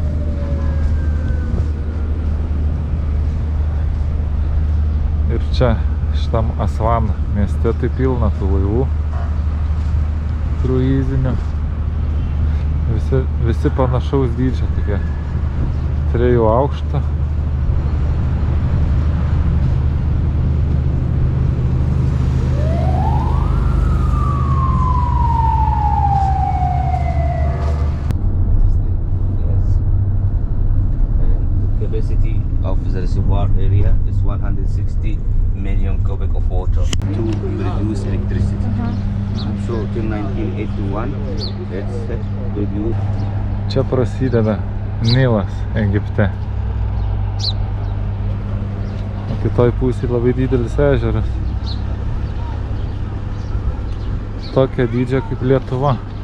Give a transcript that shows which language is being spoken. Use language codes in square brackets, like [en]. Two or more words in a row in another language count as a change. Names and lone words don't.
[lt] Ir čia, šitam Asvan mieste, tai pilna tų laivų. Kruizinių. Visi panašaus dydžio tokie. 3 aukšto. [en] Capacity of the reservoir area is 160 million cubic of water to produce electricity. So till 1981, it's produced. [lt] Čia prasideda Nilas Egipte. O kitoj pusėje labai didelis ežeras. Tokia dydžio kaip Lietuva.